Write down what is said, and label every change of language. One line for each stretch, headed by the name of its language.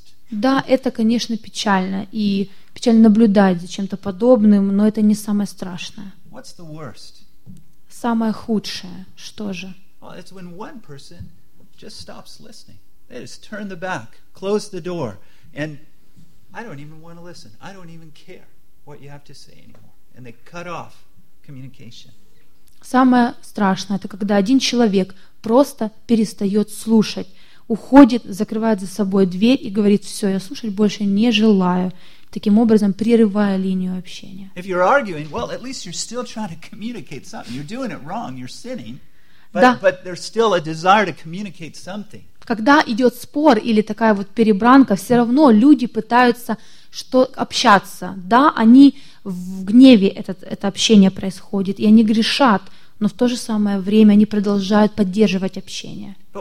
Russian: Да, это, конечно, печально. И печально наблюдать за чем-то подобным, но это не самое страшное.
English: What's the worst?
Russian: Самое худшее, что же?
English: Well, it's when one person just stops listening. They just turn the back, close the door, and I don't even want to listen. I don't even care what you have to say anymore. And they cut off communication.
Russian: Самое страшное, это когда один человек просто перестает слушать, уходит, закрывает за собой дверь и говорит, все, я слушать больше не желаю, таким образом прерывая линию общения.
English: If you're arguing, well, at least you're still trying to communicate something. You're doing it wrong, you're sinning.
Russian: Да.
English: But there's still a desire to communicate something.
Russian: Когда идет спор или такая вот перебранка, все равно люди пытаются общаться. Да, они в гневе это общение происходит, и они грешат, но в то же самое время они продолжают поддерживать общение.